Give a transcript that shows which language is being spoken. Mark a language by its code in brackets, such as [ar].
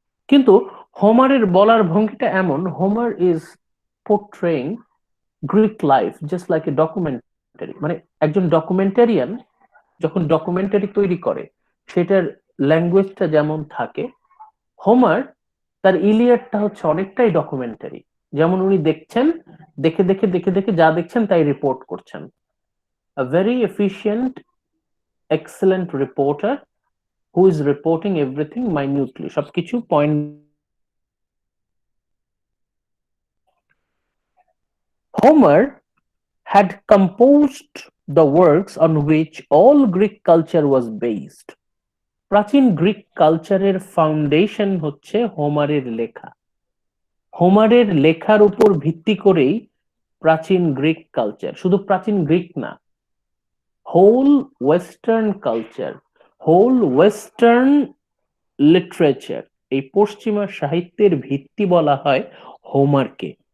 [bn] কিন্তু হোমারের বলার ভঙ্গিটা এমন, [en] Homer is portraying Greek life just like a documentary, [bn] মানে একজন ডকুমেন্টারিয়ান যখন ডকুমেন্টারি তৈরি করে সেটার ল্যাঙ্গুয়েজটা যেমন থাকে, হোমার তার ইলিয়াডটা হচ্ছে অনেকটাই ডকুমেন্টারি। যেমন উনি দেখছেন, দেখে দেখে দেখে দেখে যা দেখছেন তাই রিপোর্ট করছেন। [en] A very efficient, excellent reporter who is reporting everything minutely, [bn] সবকিছু point. [en] Homer had composed the works on which all Greek culture was based. [bn] প্রাচীন গ্রিক কালচারের ফাউন্ডেশন হচ্ছে হোমারের লেখা। হোমারের লেখার উপর ভিত্তি করেই প্রাচীন গ্রিক কালচার, শুধু প্রাচীন গ্রিক না, [en] whole western culture, whole western literature, [bn] এই পশ্চিমা সাহিত্যের ভিত্তি বলা হয় হোমারকে।